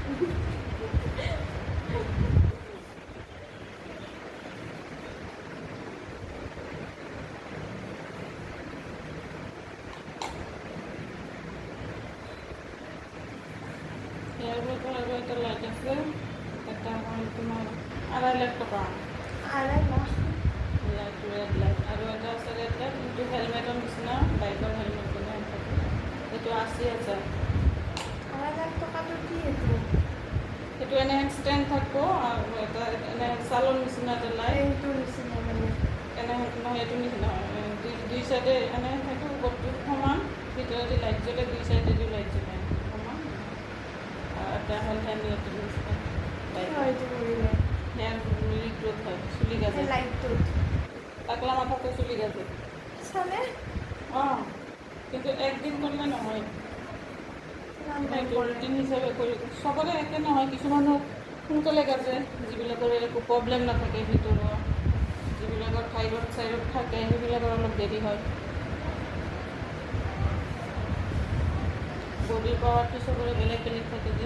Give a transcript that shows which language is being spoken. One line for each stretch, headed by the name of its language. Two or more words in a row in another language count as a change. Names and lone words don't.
Bangla: এরপর একটা লাইট আছে, একটা তোমার 2.5 লাখ টাকা, 2.5 লাখ
English: light red light,
Assamese: আৰু এটা আছে
English: red light,
Assamese: কিন্তু হেলমেটৰ নিচিনা বাইকৰ হেলমেট বনাই থাকে, সেইটো 80,000। 2.5 লাখ টকাটো কি এইটো? সেইটো এনে ষ্টেণ্ড থাকিব, আৰু এটা এনে চালৰ নিচিনা এটা লাইট, এইটো নিচিনা মানে এনে নহয়, এইটো নিচিনা দুই চাইডে এনে থাকে, ওপৰটো সমান, ভিতৰতে লাইট জ্বলে, দুই চাইডেদি লাইট জ্বলে সমান, আৰু এটা হ'ল হেলমেটৰ নিচিনা কি হয় এইটো কৰিলে?
English: hair growth
Assamese: হয়, চুলি গাছে, এই লাইটটোত টাকলা মাথাতে চুলি গাছে। চালে কিন্তু একদিন করলে নহয়, কিমান টাইম এইটো কৰে? ৰুটিন হিচাপে কৰি চবৰে একে নহয়, কিছুমানৰ সোনকালে গাছে, যিবিলাকৰ একো প্ৰব্লেম নাথাকে ভিতৰৰ, যিবিলাকৰ থাইৰইড থাকে সেইবিলাকৰ অলপ দেৰি হয়। বডিৰ পাৱাৰটো চবৰে বেলেগ বেলেগ থাকে যে।